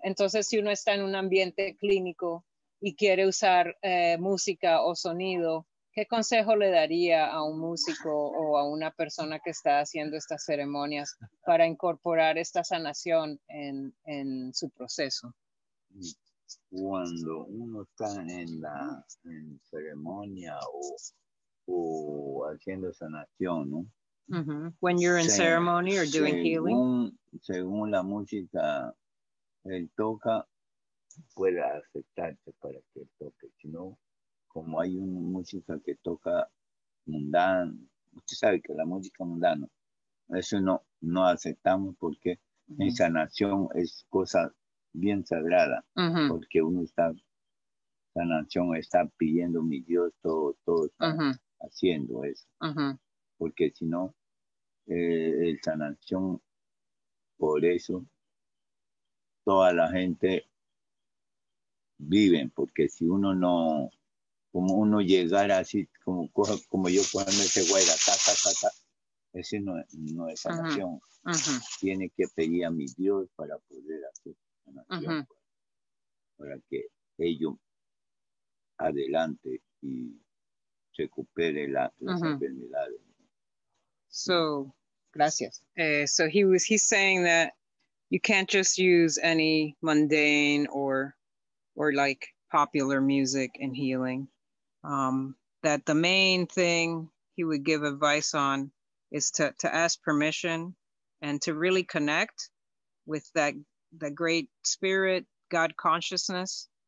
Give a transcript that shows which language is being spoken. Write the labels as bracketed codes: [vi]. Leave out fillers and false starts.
[es] Entonces, si uno está en un ambiente clínico y quiere usar música o sonido, ¿qué consejo le daría a un músico o a una persona que está haciendo estas ceremonias para incorporar esta sanación en su proceso? Cuando uno está en ceremonia o haciendo sanación, ¿no? [en] When you're in ceremony or doing healing. [es] Según la música él toca, puede aceptarse para que él toque. Si no, como hay una música que toca mundana, usted sabe que la música mundana, eso no aceptamos, porque en sanación es cosa bien sagrada, porque uno sanación está pidiendo mi Dios, todo está haciendo eso, porque si no, el sanación, por eso toda la gente vive, porque si uno no, como uno llegara así, como yo cuando ese guayra, ese no es sanación. Tiene que pedir a mi Dios para poder hacer sanación, para que ellos adelante y recupere las enfermedades. So, gracias. [en] So he's saying that you can't just use any mundane or like popular music in healing. That the main thing he would give advice on is to ask permission and to really connect with that great spirit, God consciousness.